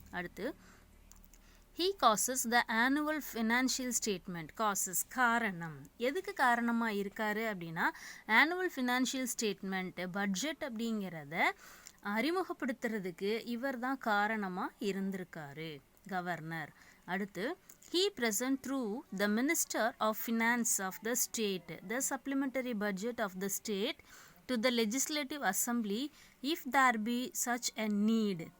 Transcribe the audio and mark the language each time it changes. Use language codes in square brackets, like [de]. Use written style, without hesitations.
[ta] அடுத்து [en] he causes the annual financial statement. [ta] காரணம், எதுக்கு காரணமாக இருக்காரு அப்படின்னா ஆனுவல் ஃபினான்ஷியல் ஸ்டேட்மெண்ட் பட்ஜெட் அப்படிங்கிறத அறிமுகப்படுத்துறதுக்கு இவர் தான் காரணமாக இருந்திருக்காரு, கவர்னர். அடுத்து [en] he present through the Minister of Finance of the state the supplementary budget of the state to the Legislative Assembly if there be such a need.